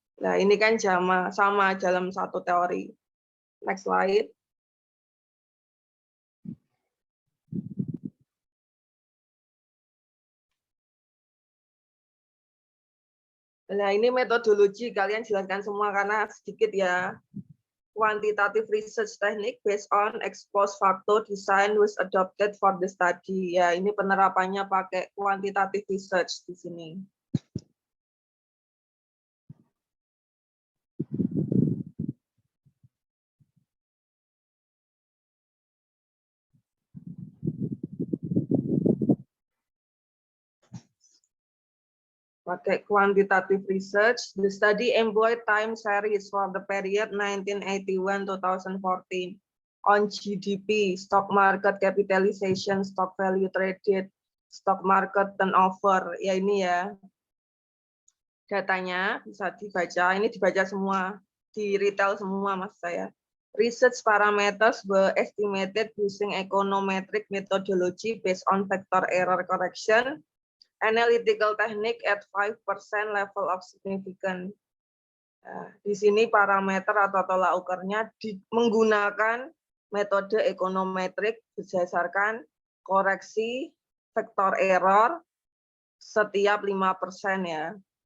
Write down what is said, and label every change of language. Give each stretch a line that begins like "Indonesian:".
Indonesian: Nah, ini kan sama dalam satu teori.
English: Next slide.
Indonesian: Nah, ini metodologi, kalian jelaskan semua karena sedikit ya.
English: Quantitative research technique based on ex post facto design was adopted for the study.
Indonesian: Ya, ini penerapannya pakai quantitative research di sini.
English: Pakai quantitative research, the study employed time series for the period 1981-2014 on GDP, stock market capitalization, stock value traded, stock market turnover.
Indonesian: Ya ini ya, datanya bisa dibaca, ini dibaca semua, di retail semua mas saya.
English: Research parameters were estimated using econometric methodology based on factor error correction, analytical technique at 5% level of significance.
Indonesian: Nah, di sini parameter atau tolak ukurnya menggunakan metode ekonometrik berdasarkan koreksi faktor error setiap 5% ya.